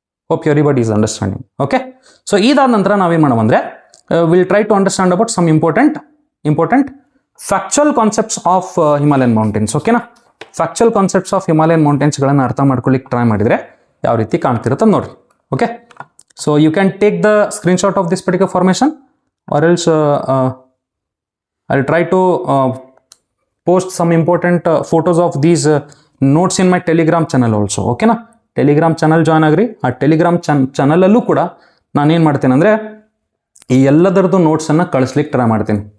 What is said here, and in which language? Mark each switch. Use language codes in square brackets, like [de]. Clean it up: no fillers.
[en] Hope everybody is understanding. Okay, so [kn] ಇದಾದ ನಂತರ ನಾವೇನು ಮಾಡೋಣ ಅಂದರೆ [en] Will try to understand about some important factual concepts of Himalayan mountains. ಓಕೆನಾ? [kn] ಫ್ಯಾಕ್ಚುಯಲ್ ಕಾನ್ಸೆಪ್ಟ್ಸ್ ಆಫ್ ಹಿಮಾಲಯನ್ ಮೌಂಟೇನ್ಸ್ಗಳನ್ನು ಅರ್ಥ ಮಾಡ್ಕೊಳ್ಳಿಕ್ಕೆ ಟ್ರೈ ಮಾಡಿದರೆ ಯಾವ ರೀತಿ ಕಾಣ್ತಿರುತ್ತೆ ನೋಡಿರಿ. [en] Okay, so you can take the screenshot of this particular formation or else I'll try to post some important photos of these notes in my telegram channel also. Okay na? Telegram channel join agri. [kn] ಆ Telegram ಚಾನಲಲ್ಲೂ ಕೂಡ ನಾನೇನು ಮಾಡ್ತೇನೆ ಅಂದರೆ ಈ ಎಲ್ಲದರದ್ದು ನೋಟ್ಸನ್ನು ಕಳಿಸ್ಲಿಕ್ಕೆ try ಮಾಡ್ತೀನಿ.